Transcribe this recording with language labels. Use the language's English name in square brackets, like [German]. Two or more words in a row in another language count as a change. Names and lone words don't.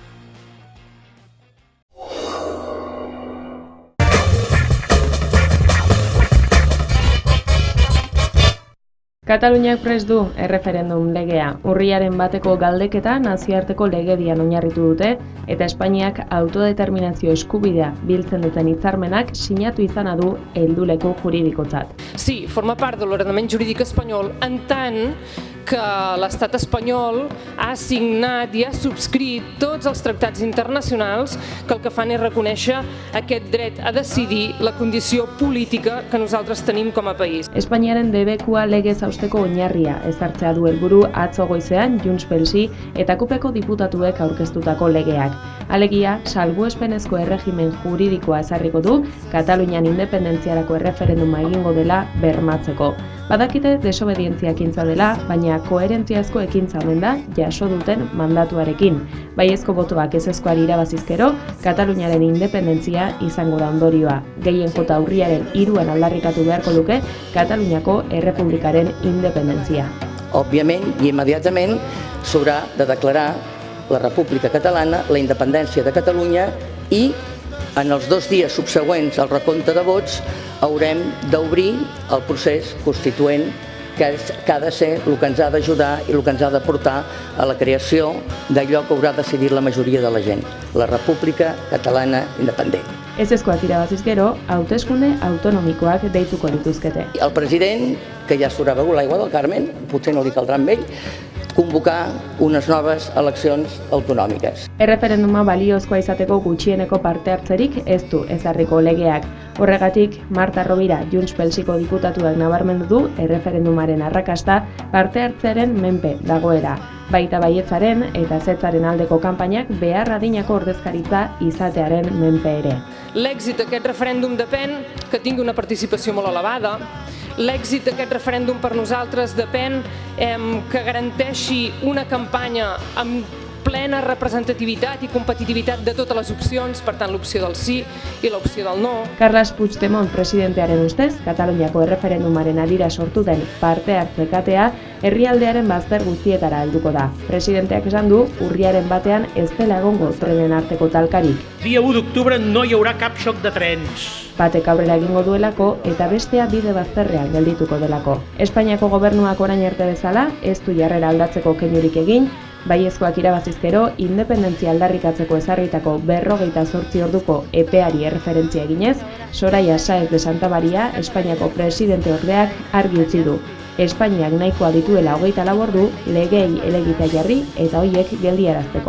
[Basque] Kataluniak prest du erreferendum legea. Urriaren bateko galdeketa nazioarteko legedian oinarritu dute eta Espainiak autodeterminazio eskubidea biltzen duten hitzarmenak sinatu izana du helduleku juridikotzat. [Catalan] Sí, forma part de l'ordenament jurídic espanyol en tant que l'estat espanyol ha signat i ha subscrit tots els tractats internacionals que el que fan és reconèixer aquest dret a decidir la condició política que nosaltres tenim com a país. [Basque] Espainiaren debekua legez hausteko oinarria ezartzea du helburu atzo goizean Junts PSi eta Kupeko diputatuek aurkeztutako legeak. Alegia, salbuespenezko erregimen juridikoa ezarriko du Katalunian independentziarako erreferenduma egingo dela bermatzeko. Badakite desobedientzia ekintza dela, baina koherentziazko ekintza omen da jaso duten mandatuarekin. Baiezko botoak ezezkoari irabazizkero, Kataluniaren independentzia izango da ondorioa. Gehien jota urriaren 3 aldarrikatu beharko luke Kataluniako Errepublikaren independentzia. [Catalan] Òbviament i immediatament s'haurà de declarar la República Catalana, la independència de Catalunya i en els 2 dies subsegüents al recompte de vots haurem d'obrir el procés constituent que ha de ser el que ens ha d'ajudar i el que ens ha de portar a la creació d'allò que haurà decidit la majoria de la gent, la República Catalana Independent. [Basque] Ezezkoak irabaziz gero, hauteskunde autonomikoak deituko lituzkete. [Catalan] El president, que ja s'haurà begut l'aigua del Carmen, potser no li caldrà amb ell, convocar unes noves eleccions autonòmiques. [Basque] Erreferenduma baliozkoa izateko gutxieneko parte hartzerik ez du ezarriko legeak. Horregatik, Marta Rovira, Junts PSiko diputatuak nabarmendu du erreferendumaren arrakasta parte hartzearen menpe dagoela. Baita baietzaren eta ezetzaren aldeko kanpainak behar adinako ordezkaritza izatearen menpe ere. [Catalan] L'èxit d'aquest referèndum depèn que tingui una participació molt elevada. L'èxit d'aquest referèndum per nosaltres depèn que garanteixi una campanya amb plena representativitat i competitivitat de totes les opcions, per tant l'opció del sí i l'opció del no. [Basque] Carles Puigdemont presidentearen ustez, Kataluniako erreferendumaren harira sortu den parte hartzekatea herrialdearen bazter guztietara helduko da. Presidenteak esan du, urriaren batean ez dela egongo trenen arteko talkarik. [Catalan] Dia 1 d'octubre no hi haurà cap xoc de trens. [Basque] Batek aurrera egingo duelako eta bestea bide bazterrean geldituko delako. Espainiako gobernuak orain arte bezala ez du jarrera aldatzeko keinurik egin, Baiezkoak irabazizkero, independentzia aldarrikatzeko ezarritako 48 orduko epeari erreferentzia eginez, Soraya Sáez de Santamaría, Espainiako presidenteordeak argi utzi du. Espainiak nahikoa dituela 24 ordu, legei helegitea jarri eta horiek geldiarazteko.